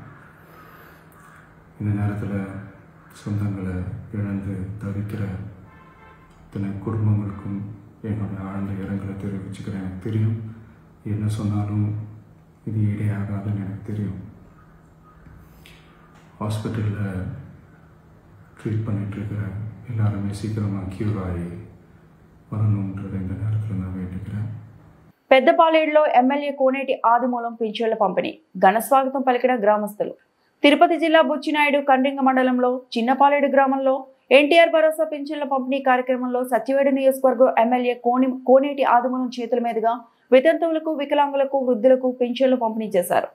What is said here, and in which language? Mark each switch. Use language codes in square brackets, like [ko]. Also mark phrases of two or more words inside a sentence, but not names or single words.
[ta] இந்த நேரத்தில் சொந்தங்களை இழந்து தவிக்கிற இத்தனை குடும்பங்களுக்கும் என்னுடைய ஆழ்ந்த இரங்கலை தெரிவிச்சுக்கிறேன். எனக்கு தெரியும் என்ன சொன்னாலும் இது ஈடையாகாதுன்னு எனக்கு தெரியும். ஹாஸ்பிட்டலில் ட்ரீட் பண்ணிகிட்ருக்கிற எல்லாருமே சீக்கிரமாக க்யூர் ஆகி வரணுன்றதை இந்த நேரத்தில் நான் வேண்டிக்கிறேன். [te] పెద్దపాలేడులో ఎమ్మెల్యే కోనేటి ఆదిమూలం పింఛన్ల పంపిణీ ఘన స్వాగతం పలికిన గ్రామస్తులు. తిరుపతి జిల్లా బుచ్చినాయుడు కండ్రింగ మండలంలో చిన్నపాలేడు గ్రామంలో ఎన్టీఆర్ భరోసా పింఛన్ల పంపిణీ కార్యక్రమంలో సత్యవేడు నియోజకవర్గం ఎమ్మెల్యే కోనేటి ఆదిమూలం చేతుల మీదుగా వితంతువులకు, వికలాంగులకు, వృద్ధులకు పింఛన్లు పంపిణీ చేశారు.